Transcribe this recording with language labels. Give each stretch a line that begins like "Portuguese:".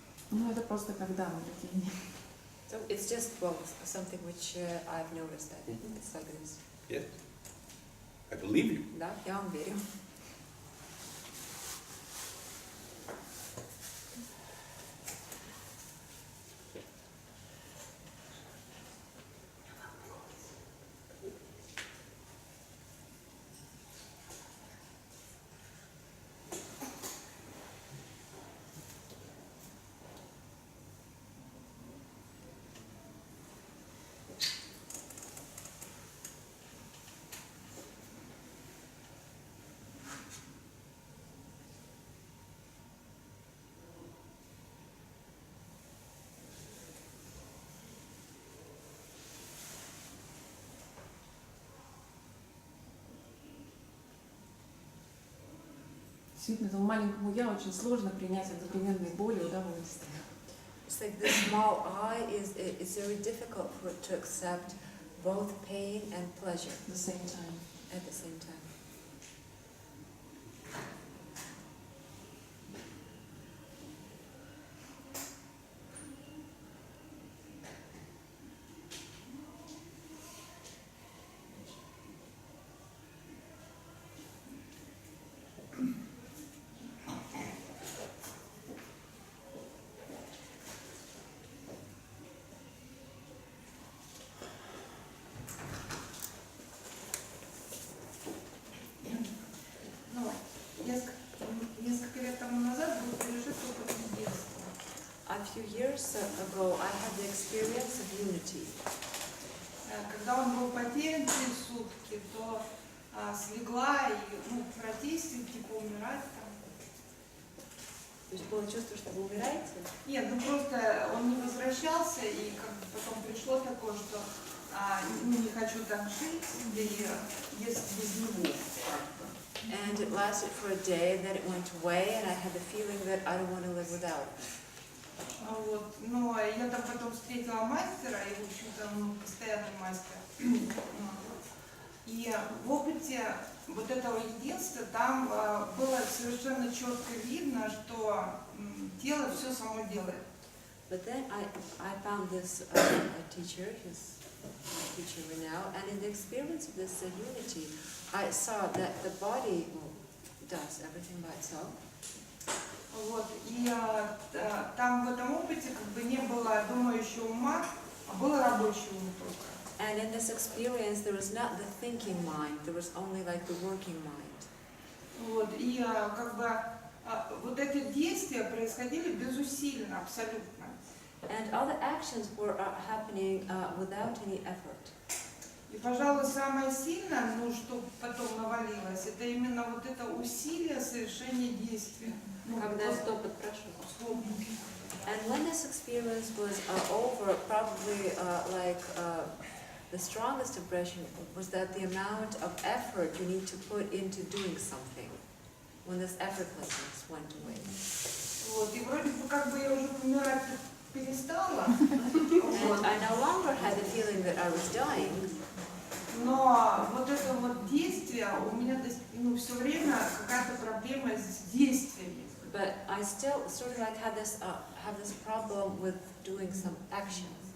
Russian: Ну, это просто когда мы людей.
English: So it's just, well, something which I've noticed that it's like this. Yes. I believe you.
Russian: Да, я вам верю. Действительно, этому маленькому я очень сложно принять одновременные боли и удовольствия.
English: It's like the small I it's very difficult for it to accept both pain and pleasure At the same time. at the same time.
Russian: Ну, несколько лет тому назад был пережит опыт единства.
English: A few years ago, I had the experience of unity.
Russian: Когда он был потерян 3 сутки, то слегла и протестил, типа умирать там. То есть было чувство, что вы умираете? Нет, ну просто он не возвращался, и как бы потом пришло такое, что не хочу так жить, и без него.
English: And it lasted for a day, and then it went away, and I had the feeling that I don't want to live without.
Russian: Вот. Но я там потом встретила мастера, и, в общем-то, постоянный мастер. И в опыте вот этого единства там было совершенно четко видно, что тело все само делает.
English: But then I found this teacher, his teacher now, and in the experience of this unity, I saw that the body does everything by itself.
Russian: Вот. И там в этом опыте как бы не было думающего ума, а был рабочий ум только.
English: And in this experience, there was not the thinking mind, there was only like the working mind.
Russian: Вот. И как бы вот эти действия происходили безусильно, абсолютно.
English: And all the actions were happening without any effort.
Russian: И, пожалуй, самое сильное, что потом навалилось, это именно вот это усилие совершения действия. Когда этот опыт прошел.
English: And when this experience was over, probably the strongest impression was that the amount of effort you need to put into doing something, when this effortlessness went away.
Russian: Вот, и вроде бы как бы я уже помирать перестала.
English: And I no longer had the feeling that I was dying.
Russian: Но вот это вот действие, у меня все время какая-то проблема с действиями.
English: But I still sort of like have this problem with doing some actions.